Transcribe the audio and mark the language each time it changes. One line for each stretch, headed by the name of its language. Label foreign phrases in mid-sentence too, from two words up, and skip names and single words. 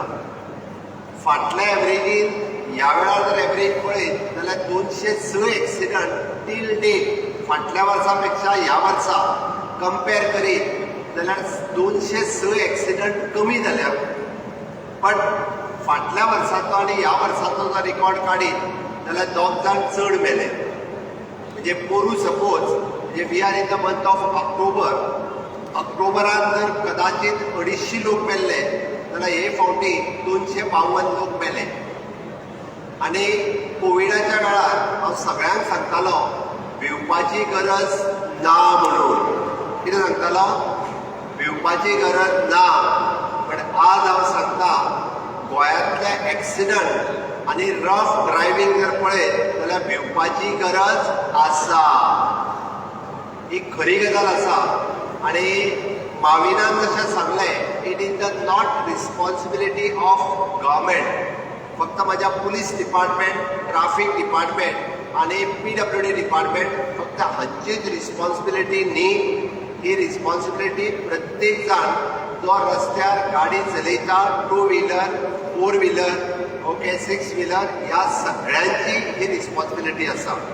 Konkani: फाटल्या एवरेजीन ह्या वेळार जर एवरेज पळयत जाल्यार 206 एक्सिडंट
English: till date
Konkani: फाटल्या वर्सा पेक्षा ह्या वर्सा कंपेर करीत जाल्यार 206 एक्सिडंट कमी जाल्या. बट फाटल्या वर्साचो आनी ह्या वर्साचो जर रिकॉर्ड काडीत जाल्यार 2 जाण चड मेले. म्हणजे पोरू सपोज म्हणजे
English: we are in the month of
Konkani: ऑक्टोबरान जर कदाचित 250 लोक मेल्ले जाल्यार हे फावटी 252 लोक मेले. आनी कोविडाच्या वेळार हांव सगळ्यांक सांगतालो भिवपाची गरज ना म्हणून. कितें सांगतालो? भिवपाची गरज ना. पण आज हांव सांगता गोंयांतले एक्सिडंट आनी
English: rough driving
Konkani: जर पळयत जाल्यार भिवपाची गरज आसा. ही खरी गजाल आसा. आनी माविनान जशें सांगलें
English: it is the not responsibility of government.
Konkani: फक्त माझ्या
English: police department, traffic department
Konkani: आनी PWD डिपार्टमेंट फक्त हांचीच रिस्पॉन्सिबिलिटी न्ही. ही रिस्पॉन्सिबिलिटी प्रत्येक जाण जो रस्त्यार गाडी चलयता, 2 व्हिलर, 4 व्हिलर, ओके 6 व्हिलर, ह्या सगळ्यांची ही रिस्पॉन्सिबिलिटी आसा.